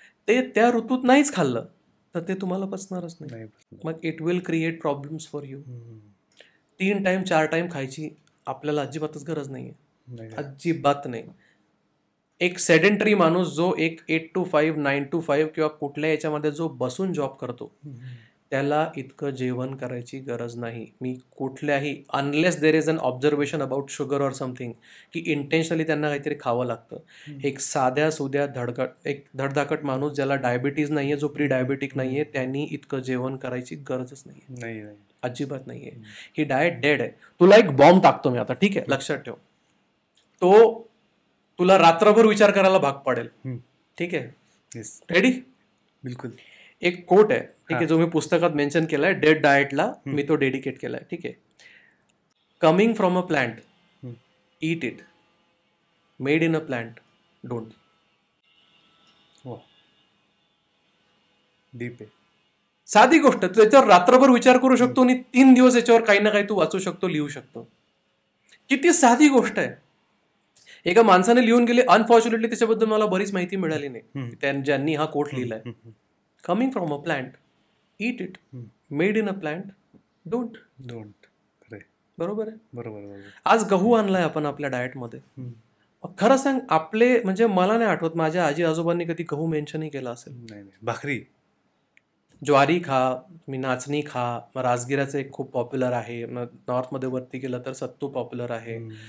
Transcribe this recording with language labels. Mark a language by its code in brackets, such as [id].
[mr] ते त्या ऋतूत नाहीच खाल्लं तर ते तुम्हाला पचणारच नाही. [en] मग it will create problems for you. [mr] 3 time 4 time खायची आपल्याला अजिबातच गरज नाहीये, अजिबात नाही. एक सेडेंटरी माणूस जो एक 8 to 5, 9 to 5 किंवा कुठल्या याच्यामध्ये जो बसून जॉब करतो, त्याला इतकं जेवण करायची गरज नाही. मी कुठल्याही, [en] unless there is an observation about sugar or something, [mr] की इंटेन्शनली त्यांना काहीतरी खावं लागतं. एक साध्या सुध्या एक धडधाकट माणूस ज्याला डायबिटीज नाहीये, जो प्री डायबिटिक नाहीये, त्यांनी इतकं जेवण करायची गरजच नाहीये, अजिबात नाहीये. ही डाएट डेड आहे. तुला एक बॉम्ब टाकतो मी आता, ठीक आहे, लक्षात ठेव. तो तुला रात्रभर विचार करायला भाग पडेल, ठीक आहे, रेडी? बिलकुल. एक कोट आहे, ठीक आहे, जो मी पुस्तकात मेन्शन केलाय, डेड डाएटला मी तो डेडिकेट केलाय, ठीक आहे. [en] Coming from a plant, eat it. Made in a plant, don't. [mr] Deep आहे. साधी गोष्ट, तू याच्यावर रात्रभर विचार करू शकतो आणि 3 दिवस याच्यावर काही ना काही तू वाचू शकतो, लिहू शकतो. किती साधी गोष्ट आहे. एका माणसाने लिहून गेले, अनफॉर्च्युनेटली त्याच्याबद्दल मला बरीच माहिती मिळाली नाही, ज्यांनी हा coat लिहिलाय. [en] Coming from a plant, eat it. Made in a plant, don't. [mr] बरोबर आहे. बरोबर. आज गहू आणलाय आपण आपल्या डाएटमध्ये. खरं सांग, आपले म्हणजे मला नाही आठवत माझ्या आजी आजोबांनी कधी गहू मेन्शनही केला असेल. भाकरी, ज्वारी खा, तुम्ही नाचणी खा, राजगिराचं एक खूप पॉप्युलर आहे, नॉर्थमध्ये वरती गेलं तर सत्तू पॉप्युलर आहे.